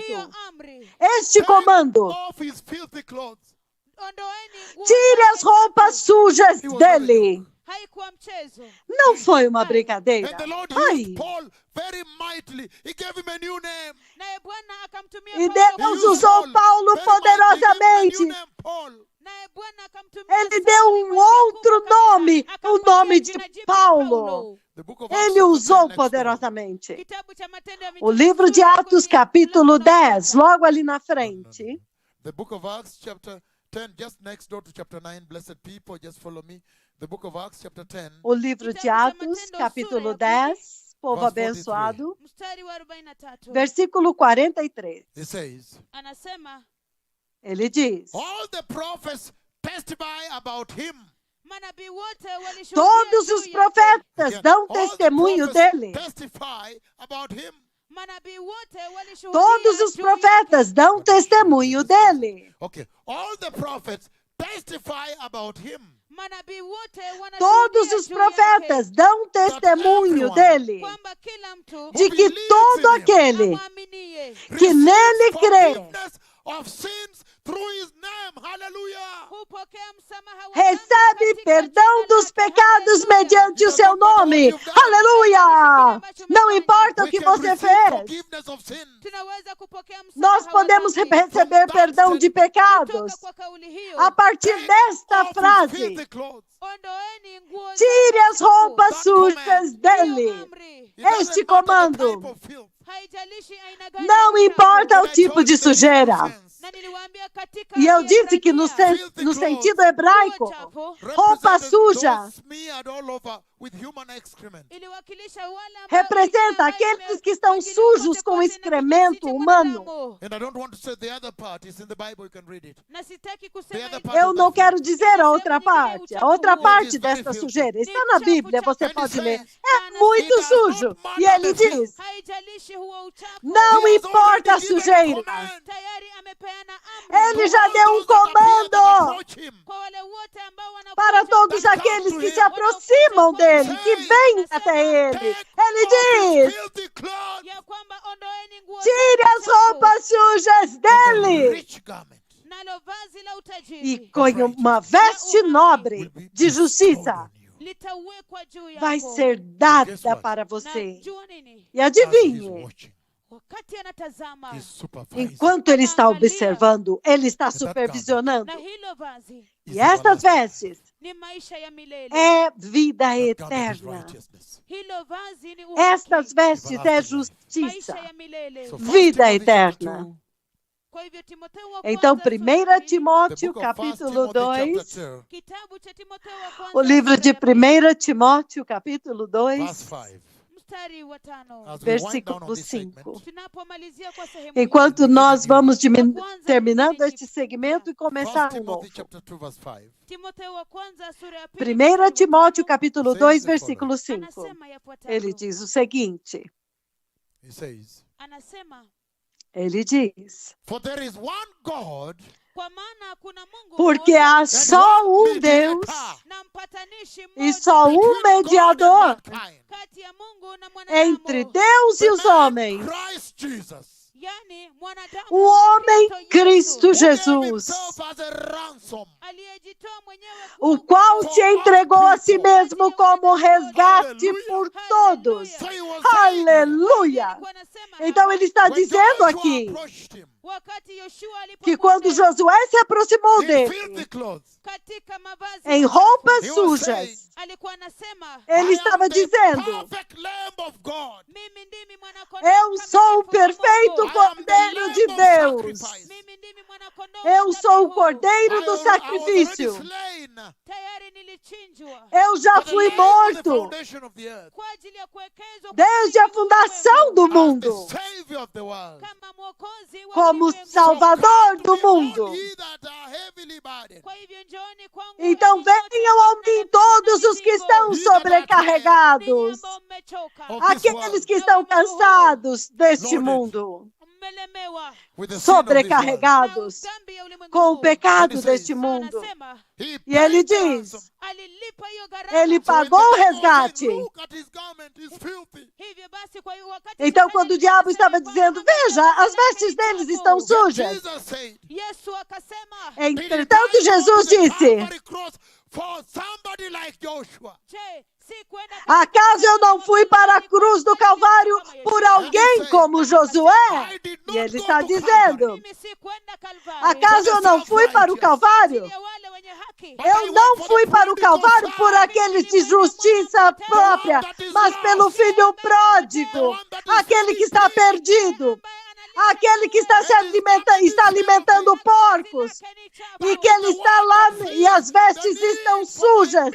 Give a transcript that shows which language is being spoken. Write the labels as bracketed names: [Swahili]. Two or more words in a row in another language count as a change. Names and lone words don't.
[Portuguese] Este comando: tire as roupas sujas dele. Não foi uma brincadeira. Ai. [Swahili] akamtumia [Portuguese] E Paulo Deus [Swahili] kwa- [Portuguese] usou Paulo [English] Very much. He gave him a new [Portuguese] poderosamente. [English] name, Paul. [Swahili] naye Bwana akamtumia [Portuguese] Ele [Swahili] Sauli [Portuguese] deu [Swahili] kwa [Portuguese] um [Swahili] jina [Portuguese] outro [Swahili] kubwa kabisa, [Portuguese] nome, o [Swahili] akampatia [Portuguese] nome de [Swahili] jina jipya [Portuguese] Paulo. [English] The book of Acts [Portuguese] Ele [English] chapter 10 [Portuguese] usou [English] next door. [Portuguese] poderosamente. [Swahili] Kitabu cha Matendo ya [Portuguese] O [Swahili] Mitume [Portuguese] livro de [Swahili] sura ya [Portuguese] Atos, [Swahili] 10, [Portuguese] capítulo [Swahili] mlango wa [Portuguese] 10, [Swahili] kwanza. [Portuguese] logo ali na No. frente. [English] The book of Acts chapter 10, just next door to chapter 9. Blessed people, just follow me. The book of Acts chapter 10, [Portuguese] O livro de Atos, capítulo 10, povo [English] Verse 43. [Portuguese] abençoado, [Swahili] Mstari wa 43. [Portuguese] versículo 43. [English] it says, [Swahili] Anasema [Portuguese] Ele diz: [English] all the prophets testify about him. [Swahili] manabii wote walishuhudia [Portuguese] todos [Swahili] juu [Portuguese] os [Swahili] yake. [Portuguese] profetas [English] Again, [Portuguese] dão [English] all the [Portuguese] testemunho [English] prophets [Portuguese] dele. [English] testify about him. [Swahili] Manabii wote walishuhudia [Portuguese] Todos os [Swahili] juu [Portuguese] profetas dão testemunho dele. [English] Okay, all the prophets testify about him. [Swahili] Manabii wote wanashuhudia [Portuguese] Todos os [Swahili] juu [Portuguese] profetas [Swahili] yake, [Portuguese] dão testemunho dele [Swahili] kwamba kila mtu [Portuguese] de que todo aquele [Swahili] amwaminie [Portuguese] que nele crê [English] Forgiveness of sins through his name. Hallelujah. [Swahili] hupokea msamaha wa dhambi [Portuguese] recebe [Swahili] katika [Portuguese] perdão [Swahili] jina [Portuguese] dos [Swahili] lake. [Portuguese] pecados [Swahili] Haleluya. [Portuguese] mediante o seu nome. Aleluia! Não importa o [English] We [Portuguese] que [English] can [Portuguese] você [English] receive [Portuguese] fez. [English] forgiveness of sin. [Swahili] Tunaweza kupokea msamaha [Portuguese] Nós [Swahili] wa [Portuguese] podemos [Swahili] dhambi. [Portuguese] receber perdão de pecados [Swahili] Kutoka kwa kauli hiyo, [Portuguese] a partir desta [English] Off his [Portuguese] frase. [English] filthy clothes. [Swahili] ondoeni nguo [Portuguese] Tire as [Swahili] zako [Portuguese] roupas [English] That [Portuguese] sujas [English] command. [Portuguese] dele. [Swahili] Hiyo amri. [English] It doesn't [Portuguese] Este [English] matter the [Portuguese] comando. [English] type of filth. [Swahili] Haijalishi aina gani [Portuguese] Não [Swahili] ya [Portuguese] importa [Swahili] uchafu. [Portuguese] o tipo de sujeira. [Swahili] Na niliwaambia katika [Portuguese] E eu disse que no [Swahili] Kiebrania, [Portuguese] no sentido hebraico, [Swahili] nguo chafu [Portuguese] roupa [English] Represented [Portuguese] suja [English] those smeared all over with human excrement. [Swahili] iliwakilisha wale ambao [Portuguese] representa [Swahili] wengine ambao [Portuguese] aqueles que estão [Swahili] wengine [Portuguese] sujos [Swahili] wote [Portuguese] com [Swahili] kote na [Portuguese] excremento [Swahili] kijiti [Portuguese] humano. [Swahili] mwanadamu. [English] And I don't want to say the other part. It's in the Bible. You can read it. [Swahili] Na sitaki [English] The [Swahili] kusema [English] other [Swahili] hivi. [English] part [Portuguese] Eu [English] of [Portuguese] não [English] that [Portuguese] quero [English] filth. [Portuguese] dizer a outra parte. A outra parte desta sujeira está na Bíblia, você pode ler. É muito sujo. E ele diz: [Swahili] Haijalishi huo uchafu. [Portuguese] não [English] He has [Portuguese] importa a [English] already given [Portuguese] sujeira. [English] command [Swahili] Tayari amepeana amri [Portuguese] Ele já deu um [English] those that appear that [Portuguese] comando [English] approach him. [Swahili] kwa wale wote ambao wanakuja [Portuguese] para todos aqueles que se aproximam dele, que vêm até ele. Ele diz: [English] Filthy clothes. [Swahili] ya kwamba ondoeni nguo [Portuguese] tire [Swahili] zako [Portuguese] as [Swahili] chafu, [Portuguese] roupas sujas [English] The [Portuguese] dele. [English] rich garment [Swahili] nalo vazi la [Portuguese] E [Swahili] utajiri [Portuguese] com uma veste nobre de [English] bestowed [Portuguese] justiça [English] on you. [Swahili] litawekwa juu yako. [Portuguese] vai ser [English] Guess [Swahili] dada [English] what? [Portuguese] para [Swahili] Na [Portuguese] você. [Swahili] jua nini? [Portuguese] E [English] As he's [Portuguese] adivinhe, [English] watching, [Swahili] Wakati anatazama [English] he's supervising. [Portuguese] enquanto ele está observando, ele está supervisionando. [Swahili] na hilo vazi [English] Is [Portuguese] E estas [English] everlasting. [Portuguese] vestes [Swahili] ni maisha ya milele. [Portuguese] é vida [English] That garment is [Portuguese] eterna. [English] righteousness. [Swahili] Hilo vazi ni [Portuguese] Estas [Swahili] uhaki, [Portuguese] vestes é [Swahili] maisha [Portuguese] justiça. [Swahili] ya milele. [English] So [Portuguese] Vida [English] 1 Timothy chapter [Portuguese] eterna. [English] 2, [Swahili] Kwa hivyo Timotheo wa [Portuguese] Então, [Swahili] kwanza, [Portuguese] 1 [Swahili] sura ya pili, [English] the [Portuguese] Timóteo, [English] book of 1 [Portuguese] capítulo [English] Timothy chapter [Portuguese] 2, [English] 2, [Swahili] kitabu cha Timotheo wa kwanza, [Portuguese] o livro [Swahili] sura [Portuguese] de [Swahili] ya pili, [Portuguese] 1 Timóteo, capítulo [English] verse [Portuguese] 2, [English] 5. [Swahili] mstari wa 5. [English] As we wind down [Portuguese] versículo [English] on this segment, [Portuguese] 5. [Swahili] Tunapomalizia kwa sehemu [Portuguese] Enquanto [Swahili] hii, [Portuguese] nós vamos [Swahili] Kwanza, [Portuguese] terminando [Swahili] kipindi [Portuguese] este segmento e começar 1 um novo. [English] Timothy chapter 2, verse 5. [Swahili] Timotheo wa kwanza, sura ya pili, [Portuguese] 1 Timóteo, capítulo [English] Says [Portuguese] 2, [English] the [Portuguese] versículo 5. [Swahili] anasema yafuatayo. [Portuguese] Ele diz o seguinte: [English] He says, [Swahili] Anasema, [Portuguese] ele diz, [English] for there is one God [Swahili] kwa maana kuna Mungu [Portuguese] porque [Swahili] mmoja [Portuguese] há [English] and [Portuguese] só [English] one [Portuguese] um Deus [English] mediator [Swahili] na mpatanishi [Portuguese] e [Swahili] mmoja [Portuguese] só um [English] between God and [Portuguese] mediador [English] mankind, [Swahili] kati ya Mungu na mwanadamu, [Portuguese] entre Deus e [English] the [Portuguese] os [English] man [Portuguese] homens, [English] Christ Jesus, [Swahili] yani mwanadamu [Portuguese] o homem Cristo [English] who gave [Portuguese] Jesus, [English] himself as a ransom [Swahili] aliyejitoa mwenyewe [Portuguese] o [Swahili] kuwa [Portuguese] qual [Swahili] mkombozi [Portuguese] se entregou a si mesmo como resgate por todos. [English] So he was saying, [Portuguese] Aleluia! [Swahili] Alikuwa anasema [Portuguese] Então ele está [English] when [Portuguese] dizendo [English] Joshua [Portuguese] aqui [English] approached him [Swahili] wakati Yoshua [Portuguese] que quando [Swahili] alipokuja [Portuguese] Josué se aproximou [English] in [Portuguese] dele [English] filthy clothes, [Swahili] katika mavazi [Portuguese] em [Swahili] machafu, [Portuguese] roupas [English] He was [Portuguese] sujas, [Swahili] alikuwa anasema [Portuguese] ele [English] I [Portuguese] estava [English] am the [Portuguese] dizendo: [English] perfect Lamb of God. [Swahili] mimi ndimi mwanakondoo [Portuguese] eu sou o [Swahili] mkamilifu wa [Portuguese] perfeito [Swahili] Mungu. [Portuguese] Cordeiro de [English] Lamb of [Portuguese] Deus. [English] sacrifice. [Swahili] Mimi ndimi mwanakondoo [Portuguese] Eu sou o [Swahili] dhabihu. [Portuguese] Cordeiro do [English] I was already [Portuguese] sacrifício. [English] slain [Swahili] Tayari nilichinjwa [Portuguese] Eu já [English] for the [Portuguese] fui [English] laying of the [Portuguese] morto [English] foundation of the earth [Swahili] kwa ajili ya kuwekezwa kwa [Portuguese] desde a [Swahili] msingi wa [Portuguese] fundação do [Swahili] ulimwengu, [English] as [Portuguese] mundo, [English] the Savior of the world. [Swahili] kama mwokozi wa [Portuguese] como [Swahili] ulimwengu. [Portuguese] Salvador [English] To [Portuguese] do [English] me, all [Portuguese] mundo. [English] ye that are heavily burdened, [Swahili] Kwa hivyo njooni kwangu [Portuguese] Então [Swahili] ninyi wote [Portuguese] venham a mim [Swahili] mnaosumbuka [Portuguese] todos [Swahili] na [Portuguese] os que [Swahili] mizigo, [Portuguese] estão [Swahili] Ninyi [Portuguese] sobrecarregados, [Swahili] ninyi ambao mmechoka, [English] of this [Portuguese] aqueles que [English] world, [Portuguese] estão cansados deste [English] Loaded. [Portuguese] mundo, [Swahili] mmelemewa [English] with the sin of this world. [Swahili] na [Portuguese] sobrecarregados [Swahili] dhambi ya ulimwengu [Portuguese] com o [Swahili] huu. [Portuguese] pecado Ele deste diz- mundo. [Swahili] Anasema, [English] He [Portuguese] E ele [English] paid the ransom. [Portuguese] diz: [Swahili] alilipa hiyo gharama. [Portuguese] ele [English] So when [Portuguese] pagou [English] the [Portuguese] o [English] devil was [Portuguese] resgate. [English] saying, look at his garment, it's filthy. [Swahili] Hivyo basi kwa hiyo wakati [Portuguese] Então, [Swahili] Shetani [Portuguese] quando o diabo [Swahili] alisema [Portuguese] estava [Swahili] kwamba [Portuguese] dizendo: veja, as vestes deles estão [English] Then [Portuguese] sujas. [English] Jesus said, [Swahili] Yesu akasema, [Portuguese] Entretanto, Jesus disse: [English] Calvary cross for somebody like Joshua. [Swahili] je, [Portuguese] Acaso eu não fui para a cruz do Calvário por alguém como Josué? E ele está dizendo, acaso eu não fui para o Calvário? Eu não fui para o Calvário por aqueles de justiça própria, mas pelo filho pródigo, aquele que está perdido, aquele que está alimentando porcos, e que ele está lá e as vestes estão sujas.